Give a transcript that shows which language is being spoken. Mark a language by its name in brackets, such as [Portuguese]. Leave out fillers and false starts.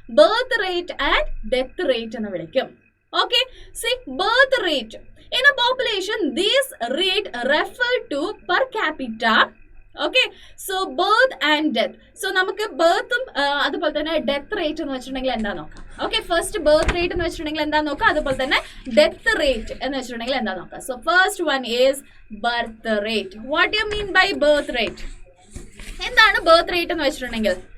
[Malayalam] Birth rate and death rate എന്ന് വിളിക്കും. [English] Okay, birth rate in a population, this rate refer to per capita. Okay, so birth and death. [Malayalam] So നമുക്ക് ബർത്തും അതുപോലെ തന്നെ death rate എന്ന് വെച്ചിട്ടുണ്ടെങ്കിൽ എന്താ നോക്കാം. ഓക്കെ, ഫസ്റ്റ് ബർത്ത് റേറ്റ് എന്ന് വെച്ചിട്ടുണ്ടെങ്കിൽ എന്താ നോക്കാം. അതുപോലെ തന്നെ ഡെത്ത് റേറ്റ് എന്ന് വെച്ചിട്ടുണ്ടെങ്കിൽ എന്താ നോക്കാം. So first one is birth rate. What you mean by birth rate? എന്താണ് ബർത്ത് റേറ്റ് എന്ന് വെച്ചിട്ടുണ്ടെങ്കിൽ?